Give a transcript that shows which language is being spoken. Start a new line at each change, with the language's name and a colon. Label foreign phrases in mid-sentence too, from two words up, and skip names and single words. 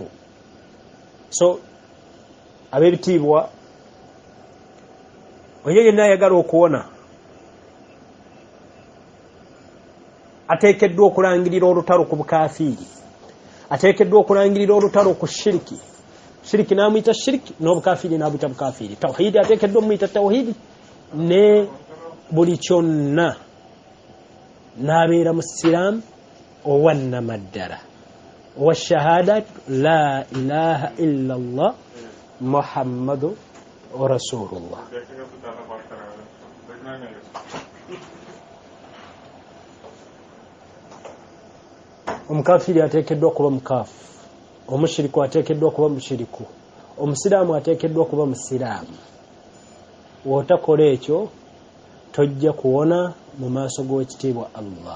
Ganda: So ab'ebitiibwa, oyo yenna ayagala okuwona ateekeddwa okulangirira olutalo ku bukafiiri, ateekeddwa okulangirira olutalo ku shiriki. Shiriki n'amuyita shiriki, n'obukafiiri n'abuyita bukafiiri. Tawhiidi ateekeddwa omuyita tawhiidi, ne buli kyonna n'abeera musiraamu owannamaddala owa
Arabic: شهادة لا إله إلا الله محمد رسول الله.
Ganda: Omukafiiri ateekeddwa okuba mukaafu, omushiriku ateekeddwa okuba mushiriku, omusiraamu ateekeddwa okuba musiraamu. W'otakola ekyo tojja kuwona mu maaso g'owekitiibwa Allah.